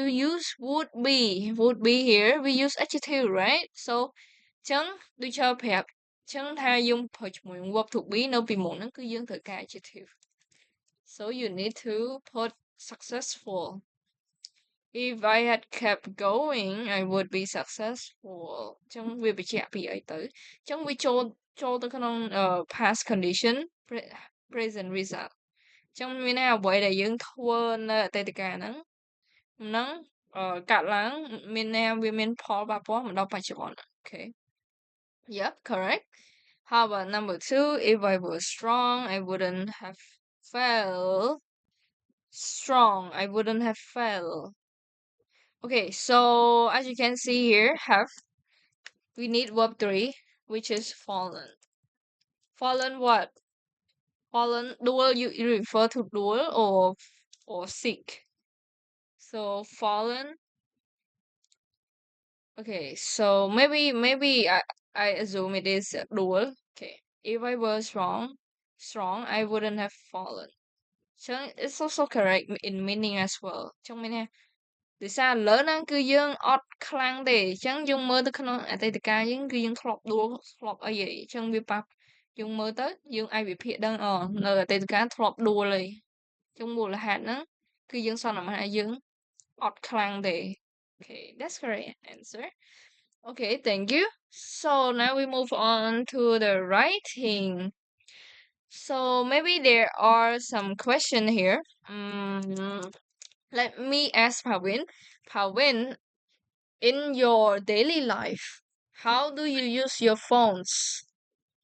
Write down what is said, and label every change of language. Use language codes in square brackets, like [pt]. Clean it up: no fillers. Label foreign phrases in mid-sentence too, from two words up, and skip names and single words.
[en] use would be here we use adjective right so [km] ចឹងដូចចូលប្រាប់ចឹងថាយើងប្រើជាមួយ [en] verb to be [km] នៅពីមុនហ្នឹងគឺយើងត្រូវការ [en] adjective so you need to put successful if I had kept going I would be successful [km] ចឹងវាបញ្ជាក់ពីអីទៅចឹងវាចូលទៅក្នុង [en] past condition present [km] result ចឹងមានន័យអ្វីដែលយើងធ្វើនៅអតីតកាលហ្នឹងនឹងកាត់ឡើងមានន័យ វាមានផលប៉ះពាល់មកដល់បច្ចុប្បន្ន [en] okay yep correct how about number 2 if I were strong I wouldn't have fell strong I wouldn't have fell okay so as you can see here have we need verb 3 which is fallen fallen what fallen dual you refer to dual or sick so fallen okay so maybe I assume it is dual okay if I were strong I wouldn't have fallen so it's also correct in meaning as well [km] ចឹងមានន័យដោយសារឥ ឡូវហ្នឹងគឺយើងអត់ខ្លាំងទេអញ្ចឹងយើងមើលទៅក្នុងអតីតកាលយើងគឺយើងធ្លាប់ដួលធ្លាប់ អីហីអញ្ចឹងវាប៉ះយើងមើលទៅយើងអាចវិភាគដឹងនៅអតីតកាលធ្លាប់ ដួលហីអញ្ចឹងមូលហេតុហ្នឹងគឺយើងសន្មតថាយើងអត់ខ្លាំងទេ [en] okay that's correct answer okay thank you so now we move on to the writing so maybe there are some question here let me ask Pawin in your daily life how do you use your phones